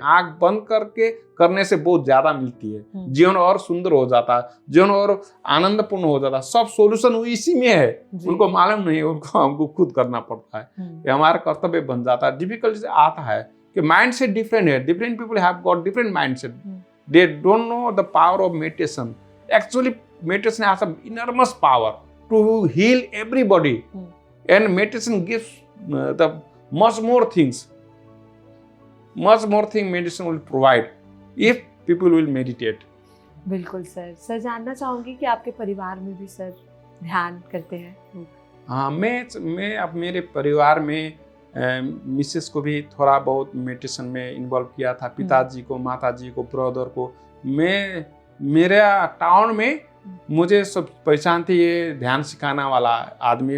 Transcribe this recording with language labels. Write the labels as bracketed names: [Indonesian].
[Hindi] आंख बंद करके करने से बहुत ज्यादा मिलती है, जीवन और सुंदर हो जाता है, जीवन और आनंदपूर्ण हो जाता है। सब सॉल्यूशन इसी में है, उनको मालूम नहीं है, उनको हमको खुद करना पड़ता है। ये हमारा कर्तव्य बन जाता है। डिफिकल्टी आता है कि माइंड सेट डिफरेंट है, [English] Different people have got different mind set, they don't know the power of meditation. Actually meditation has an enormous power to heal everybody, and meditation gives the much more things medicine will provide if people will meditate. [Hindi] बिल्कुल sir जानना चाहूंगी कि आपके परिवार में भी sir ध्यान करते हैं? हाँ, मैं अब मेरे परिवार में मिसेस को भी थोड़ा बहुत मेडिटेशन में इन्वॉल्व किया था, पिताजी को, माताजी को, ब्रदर को। मैं मेरा टाउन में मुझे सब पहचानते, ये ध्यान सिखाना वाला आदमी।